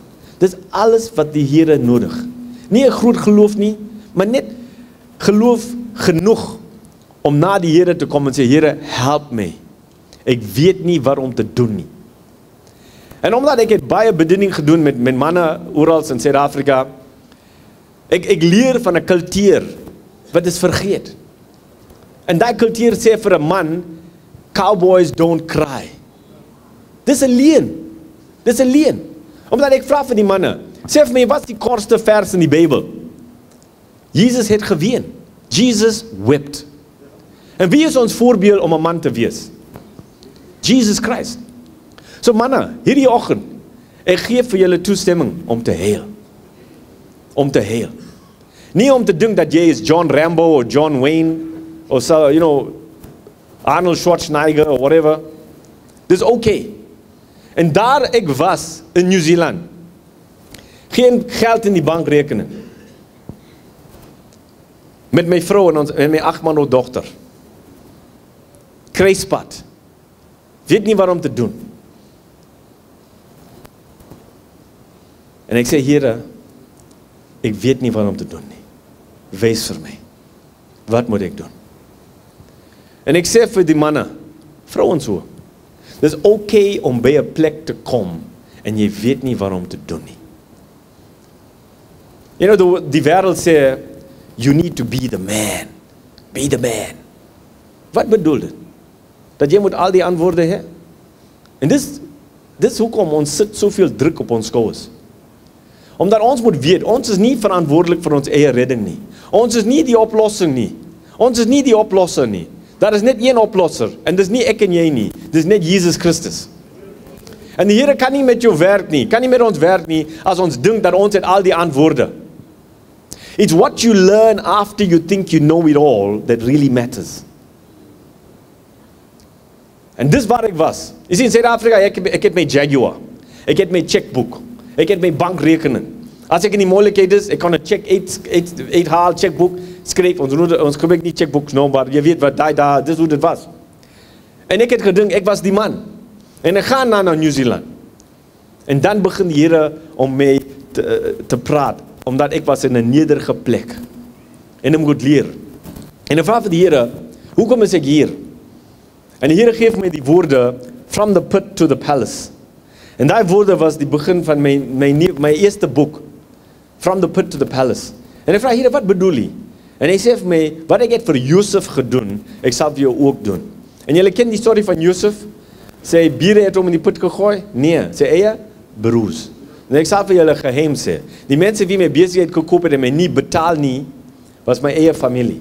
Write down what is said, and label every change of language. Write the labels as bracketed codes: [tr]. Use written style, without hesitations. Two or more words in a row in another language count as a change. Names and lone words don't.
[af] Dis alles wat die Here nodig. Nie 'n groot geloof nie, maar net geloof genoeg om na die Here te kom en sê, Here, help my. Ek weet nie wat om te doen nie. En omdat ek het baie bediening gedoen met manne oral in Suid-Afrika, ek leer van 'n kultuur wat is vergeet. En daai kultuur sê vir 'n man, [en] cowboys don't cry. [af] Dis 'n leuen. Dis 'n leuen. Omdat ek vra vir die manne, sê vir my, wat is die kortste vers in die Bybel? Jesus het geween. [en] Jesus wept. [af] En wie is ons voorbeeld om 'n man te wees? Jesus Christ. So manne, hierdie oggend, ek gee vir julle toestemming om te huil. Om te huil. Nie om te dink dat jy is John Rambo of John Wayne of so, Arnold Schwarzenegger [en] or whatever. [af] Dis okay. En daar ek was in New Zealand. Geen geld in die bankrekening. Met my vrou en my 8-maande dogter. Kruispad. Weet nie wat om te doen. En ek sê, Here, ek weet nie wat om te doen nie. Wees vir my. Wat moet ek doen? En ek sê vir die manne, vrouens so, dis okay om by 'n plek te kom en jy weet nie wat om te doen nie. Die wêreld sê, [en] you need to be the man. Be the man. [af] Wat bedoel dit? Dat jy moet al die antwoorde hê? En dis hoekom ons sit soveel druk op ons skouers. Omdat ons moet weet, ons is nie verantwoordelik vir ons eie redding nie. Ons is nie die oplossing nie. Ons is nie die oplosser nie. Daar is net een oplosser, en dis nie ek en jy nie. Dis net Jesus Christus. En die Here kan nie met jou werk nie, kan nie met ons werk nie, as ons dink dat ons het al die antwoorde. [en] It's what you learn after you think you know it all that really matters. [af] En dis waar ek was. Jy sien, in Suid-Afrika, ek het my Jaguar, ek het my checkboek, ek het my bankrekening. As ek in die moeilikheid is, ek kan 'n check 8 haal, checkboek, skryf, ons gebruik nie checkbooks nou, maar jy weet wat dis hoe dit was. En ek het gedink, ek was die man. En ek gaan na New Zealand. En dan begin die Here om my te praat, omdat ek was in 'n nederige plek. En ek moet leer. En ek vra vir die Here, hoekom is ek hier? En die Here gee my die woorde, [en] from the pit to the palace. [af] En daai woorde was die begin van my eerste boek, [en] from the pit to the palace. [af] En ek vra, Here, wat bedoel jy? En hy sê vir my, wat ek het vir Josef gedoen, ek sal vir jou ook doen. En julle ken die storie van Josef? Sê, bure het hom in die put gegooi? Nee, sê eie, broers. En ek sal vir julle geheim sê, die mense wie my besigheid gekoop het en my nie betaal nie, was my eie familie.